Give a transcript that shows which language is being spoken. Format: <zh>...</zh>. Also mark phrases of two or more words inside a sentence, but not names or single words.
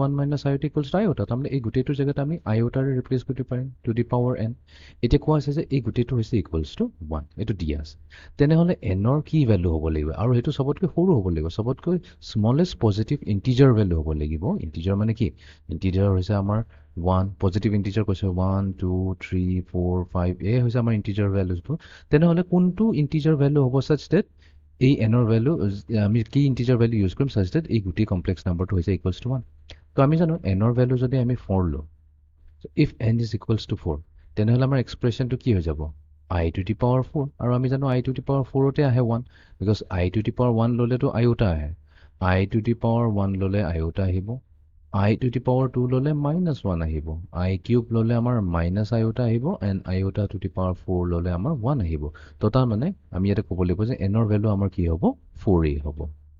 <as>1</as> <en>minus iota equals to iota</en> <as>তাৰমানে এই গোটেইটোৰ জেগাত আমি আইওটাৰে ৰিপ্লেচ কৰিব পাৰিম</as> <en>to the power n</en> <as>এতিয়া কোৱা হৈছে যে এই গোটেইটো হৈছে</as> <en>equals to</en> <as>1 এইটো দিয়া আছে তেনেহ'লে এনৰ কি ভেলু হ'ব লাগিব আৰু সেইটো চবতকৈ সৰু হ'ব লাগিব চবতকৈ</as> <en>smallest positive integer</en> <as>ভেলু হ'ব লাগিব ইণ্টিজাৰ মানে কি ইণ্টিজাৰ হৈছে আমাৰ 1</as> <en>positive integer</en> <as>কৈছে 1 2 3 4 5 এই হৈছে আমাৰ</as> <en>integer valuesবোৰ</en> <as>তেনেহ'লে কোনটো</as> <en>integer value</en> <as>হ'ব</as> <en>such that</en> <as>এই এনৰ ভেলু আমি কি ইণ্টিজাৰ</as> <en>value use</en> <as>কৰিম</as> <en>such that</en> <as>এই গোটেই</as> <en>complex numberটো</en> <as>হৈছে</as> <en>equals to</en> <as>1 তো আমি জানো এনৰ ভেলু যদি আমি 4 লওঁ</as> <en>if n is equals to</en> <as>4 তেনেহ'লে আমাৰ এক্সপ্ৰেশ্যনটো কি হৈ যাব</as> <en>I to the power 4</en> <as>আৰু আমি জানো</as> <en>I to the power 4তে</en> <as>আহে 1</as> <en>because I to the power 1</en> <as>ল'লেতো iota আহে</as> <en>I to the power 1</en> <as>ল'লে iota আহিব</as> <en>I to the power 2</en> <as>ল'লে minus 1 আহিব</as> <en>I cube</en> <as>ল'লে আমাৰ</as> <en>minus iota</en> <as>আহিব</as> <en>and iota to the power 4</en> <as>ল'লে আমাৰ 1 আহিব তো তাৰ মানে আমি ইয়াতে ক'ব লাগিব যে n ৰ ভেলু আমাৰ কি হ'ব 4 হ'ব</as>